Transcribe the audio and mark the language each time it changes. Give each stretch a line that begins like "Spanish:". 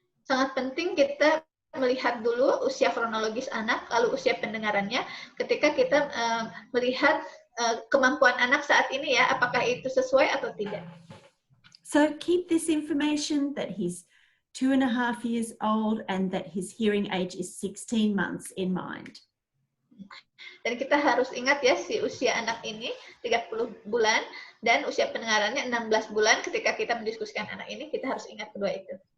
Indonesian: Sangat penting kita melihat dulu usia kronologis anak, lalu usia pendengarannya. Ketika kita melihat kemampuan anak saat ini ya, apakah itu sesuai atau tidak.
English: So keep this information that he's 2.5 years old and that his hearing age is 16 months in mind.
Indonesian: Dan kita harus ingat ya, si usia anak ini 30 bulan dan usia pendengarannya 16 bulan. Ketika kita mendiskusikan anak ini, kita harus ingat kedua itu.